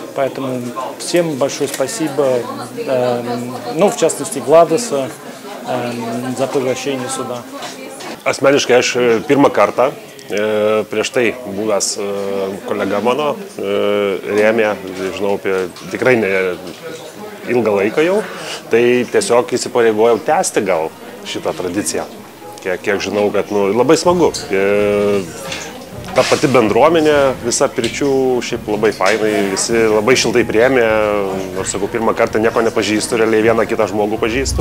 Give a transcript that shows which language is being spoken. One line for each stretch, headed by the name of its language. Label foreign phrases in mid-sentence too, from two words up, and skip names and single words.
Russian: Поэтому всем большое спасибо, в частности, Владаса за приглашение сюда.
Lithuanian: Asmeniškai aš pirmą kartą, prieš tai buvęs kolega mano rėmė, žinau, tikrai ne ilgą laiką jau, tai tiesiog įsipareigojau tęsti gal šitą tradiciją. Kiek žinau, kad labai smagu. Ta pati bendruomenė, visa pirčių šiaip labai fainai, visi labai šiltai priėmė, nors sakau, pirmą kartą nieko nepažįstu, realiai vieną kitą žmogų pažįstu.